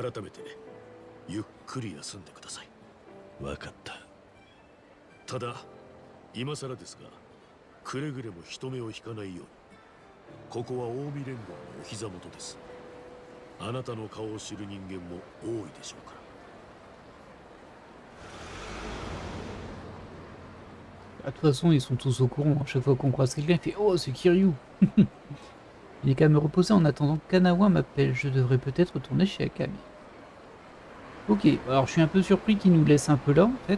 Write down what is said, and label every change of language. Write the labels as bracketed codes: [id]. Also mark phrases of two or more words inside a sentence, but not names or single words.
[ja] 改めてゆっくり休んでください。わかった。ただ今更ですがくれぐれも人目を引かないように。ここは近江連合のお膝元です。あなたの顔を知る人間も多いでしょうから。 [fr] De toute façon, ils sont tous au courant. À chaque fois qu'on croise quelqu'un, il fait Oh, c'est Kiryu. Il est qu'à me reposer en attendant que Kanawa m'appelle. Je devrais peut-être retourner chez Akame. Ok, alors je suis un peu surpris qu'il nous laisse un peu là, en fait.